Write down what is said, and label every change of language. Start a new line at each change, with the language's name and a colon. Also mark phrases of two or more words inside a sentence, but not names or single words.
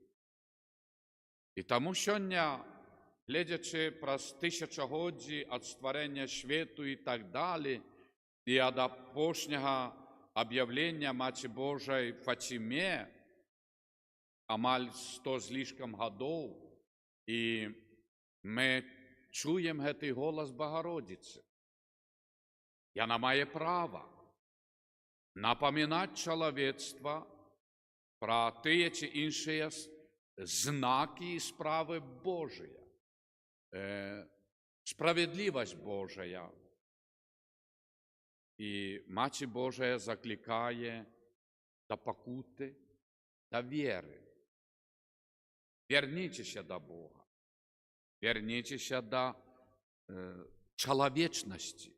Belarusian: І таму сёння, гледзячы праз тысячагоддзі ад стварэння свету і так далі, і ад апошняга аб'яўлення Маці Божай Фаціме, амаль 100 з лішкам гадоў, і мы чуем гэты голас Багародзіцы. Яна мае права напамінаць чалавецтва пра тыя ці іншыя знакі і справы Божыя.
Russian: справедливость Божия.
Ukrainian: І Мати Божия закликає до покути, до віри. Верніться до Бога. Верніться до чоловічності.